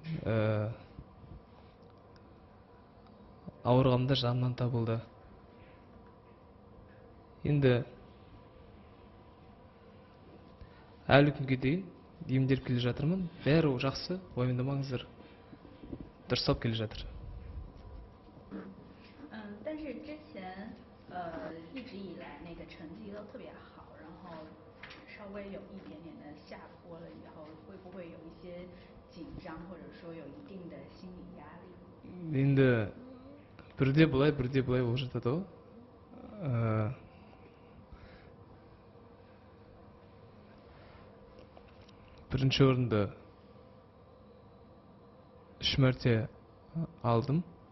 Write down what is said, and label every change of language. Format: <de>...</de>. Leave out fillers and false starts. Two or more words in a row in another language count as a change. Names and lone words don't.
<kk>Ауырғанымда жанымнан табылды. Енді әлі күнге дейін емделіп келе жатырмын. Бәрі жақсы, уайымдамаңыздар. Дұрыстап келе жатыр.</kk> <zh>但是之前一直以来那个成绩都特别好，然后稍微有一点点的下坡了以后，会不会有一些紧张，或者说有一定的心理压力？</zh> <kk>енді бірде бұлай болып жатады ғой. Бірінші орынды 3 мәрте алдым.</kk>